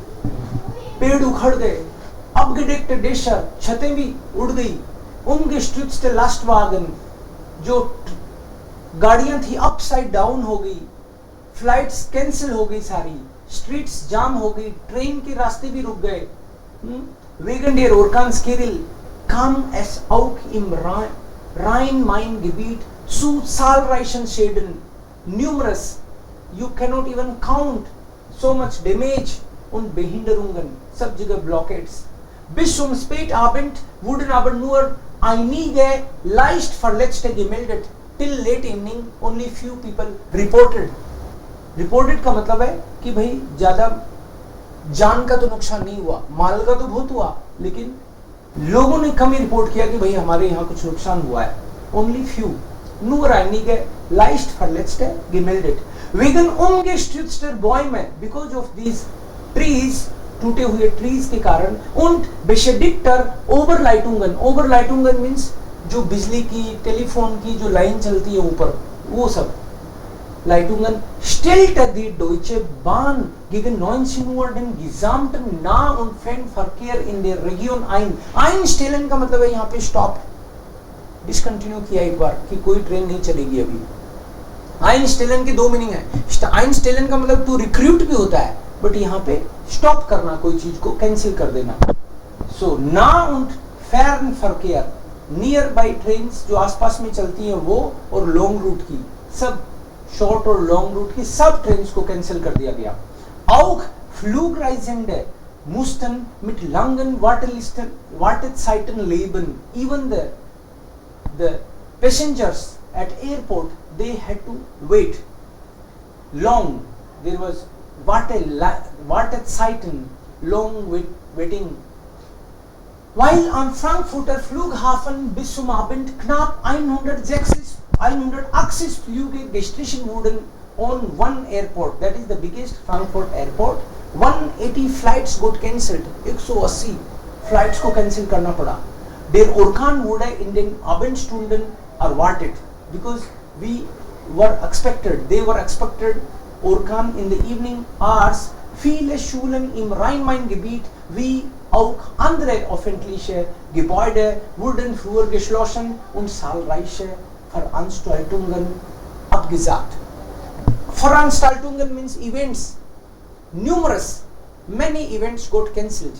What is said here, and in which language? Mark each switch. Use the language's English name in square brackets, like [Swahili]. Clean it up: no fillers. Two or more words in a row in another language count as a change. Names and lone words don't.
[Hindi] पेड़ उखड़ गए, [German] abgedeckt Dächer, [Hindi] छतें भी उड़ गई, [German] umgestürzte Lastwagen, [Hindi] जो गाड़ियां थी [English] upside down [Hindi] हो गई, [English] flights cancel [Hindi] हो गई सारी, स्ट्रीट्स जाम हो गई, ट्रेन के रास्ते भी रुक गए। [German] Wegen der Orkanskiril kam es auch im Rhein-Main-Gebiet zu zahlreichen Schäden, [English] numerous, you cannot even count, so much damage [German] und Behinderungen, [Hindi] सब जगह blockades. [German] Bis zum Spätabend wurden aber nur einige leicht Verletzte gemeldet. [English] Till late evening only few people reported. [Hindi] Reported का मतलब है कि भाई ज्यादा जान का तो नुकसान नहीं हुआ, माल का तो बहुत हुआ, लेकिन लोगों ने कम ही रिपोर्ट किया कि भाई हमारे यहाँ कुछ नुकसान हुआ है। [English] Only few. [German] Nur einige leicht Verletzte gemeldet. Wegen umgestürzter Bäume, [English] because of these trees, [Hindi] टूटे हुए ट्रीज के कारण, [German] und beschädigter Oberleitungen. Oberleitungen means [Hindi] जो बिजली की, टेलीफोन की जो लाइन चलती है ऊपर, वो सब [German] Leitungen stellte die Deutsche Bahn gegen 19 Uhr den gesamten Nah- und Fernverkehr in der Region ein. [Hindi] Einstellen का मतलब है यहाँ पे [English] stop, discontinue [Hindi] किया एक बार कि कोई ट्रेन नहीं चलेगी अभी। Einstellen के दो मीनिंग है। Einstellen का मतलब [English] to recruit [Hindi] भी होता है, बट यहाँ पे स्टॉप करना, कोई चीज को कैंसिल कर देना। [German] सो Nah- und Fernverkehr, [English] near by train [Hindi] जो आसपास में चलती हैं वो, और [English] long route [Hindi] की, सब शॉर्ट और [English] long route [Hindi] की सब ट्रेन्स को कैंसिल कर दिया गया। [German] Auch Flugreisende mussten mit langen Wartezeiten leben. [English] Even the passengers at airport, they had to wait long. There was Wartezeiten, long waiting. [German] While am Frankfurter Flughafen bis zum Abend knapp 180 Flüge gestrichen wurden [English] on one airport, that is the biggest Frankfurt airport. 180 flights got cancelled. [Hindi] 180 flights को cancel करना पड़ा. [German] Der Orkan wurde in den Abendstunden erwartet, [English] because they were expected Orkan in the evening hours. [German] Viele Schulen im Rhein-Main-Gebiet wie auch andere öffentliche Gebäude wurden früher geschlossen und zahlreiche Veranstaltungen abgesagt. [English] Veranstaltungen means events. Many events got cancelled.